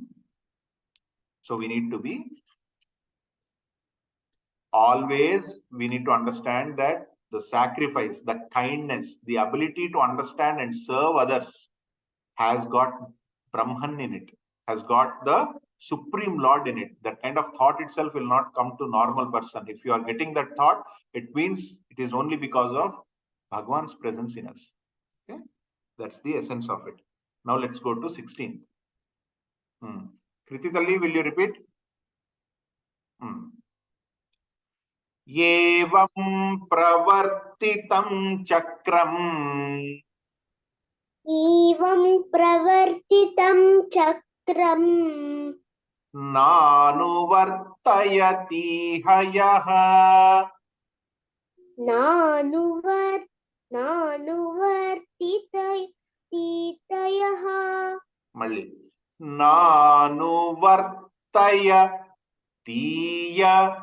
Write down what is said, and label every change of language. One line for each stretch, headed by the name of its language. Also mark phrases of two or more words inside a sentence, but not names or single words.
English: So we need to be always, we need to understand that the sacrifice, the kindness, the ability to understand and serve others has got Brahman in it, has got the Supreme Lord in it. That kind of thought itself will not come to normal person. If you are getting that thought, it means it is only because of Bhagwan's presence in us. Okay, that's the essence of it. Now let's go to 16th. Krititalli, will you repeat?
Sanskrit: Evam pravartitam chakram. Evam pravartitam chakram. Nanuvartayati hayaha. Nanuvartitayaha. Malli. Nanuvartayatiya.